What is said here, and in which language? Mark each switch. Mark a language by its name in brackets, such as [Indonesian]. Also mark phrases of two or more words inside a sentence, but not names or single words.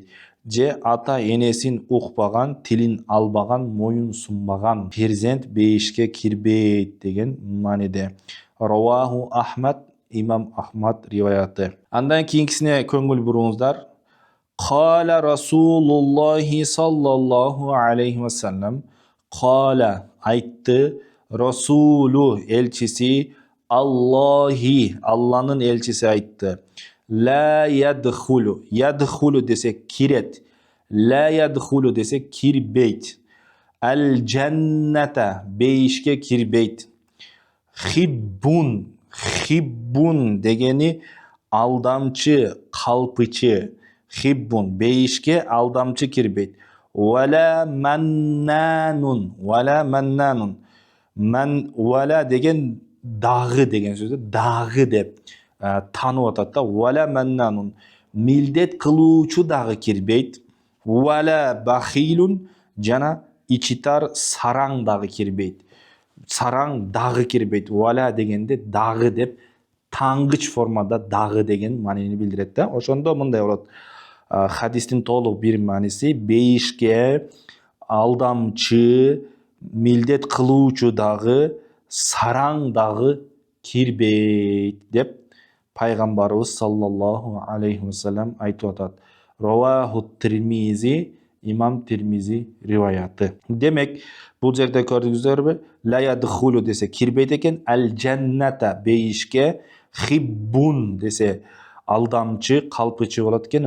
[Kyrgyz] Же ата енесин укпаган, тилин албаган, моюн сунбаган перзент бейишке кирбейт деген мааниде. Раваху Ахмад, имам Ахмад риваяты. Андан кийинкисине көңүл буруңуздар. [Arabic] قال رسول الله صلى الله عليه وسلم. [Kyrgyz] Кала айтты Расулу элчиси Аллахи, Алланын элчиси айтты. [Arabic] لا يدخل, [Kyrgyz] ядхулу десе кирет. [Arabic] لا يدخل [Kyrgyz] десе кирбейт. [Arabic] الجنة, [Kyrgyz] бейишке кирбейт. Хиббун, хиббун дегени алдамчы, калпычы. Хиббун, бейишке алдамчы кирбейт. [Arabic] ولا منان ولا منان. [Kyrgyz] Вала деген дагы деген сөздө, дагы деп танып атат да. [Arabic] ولا منان, [Kyrgyz] милдет кылуучу дагы кирбейт. [Arabic] ولا بخيل, [Kyrgyz] жана ичитар сараң дагы кирбейт. Сараң дагы кирбейт. Вала дегенде дагы деп таңгыч формада дагы деген маанини билдирет да. Ошондо мындай болот. Хадистин толук бир мааниси бейишке алдамчы, милдет кылуучу дагы, сараң дагы кирбейт деп пайгамбарыбыз [Arabic] صلى الله عليه وسلم [Kyrgyz] айтып атат. Раваху Тирмизи, имам Тирмизи риваяты. Демек, бул жерде көрдүңүздөрбү? [Arabic] لا يدخل [Kyrgyz] десе кирбейт экен, [Arabic] الجنة [Kyrgyz] бейишке, хиббун десе алдамчы, калпычы болот экен.